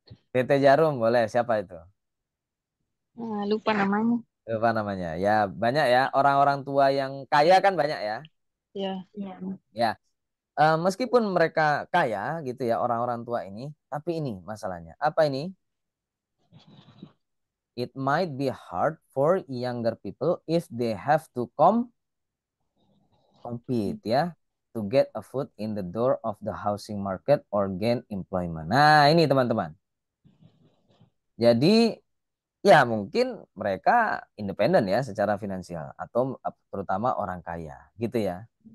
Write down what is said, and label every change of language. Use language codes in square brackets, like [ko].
[id] PT Jarum boleh. Siapa itu? Lupa namanya. Apa namanya? Ya banyak ya. Orang-orang tua yang kaya kan banyak ya. Ya. Ya. Meskipun mereka kaya gitu ya orang-orang tua ini, tapi ini masalahnya. Apa ini? [en] It might be hard for younger people if they have to compete ya to get a foot in the door of the housing market or gain employment. [id] Nah, ini teman-teman. Jadi ya mungkin mereka independen ya secara finansial atau terutama orang kaya gitu ya.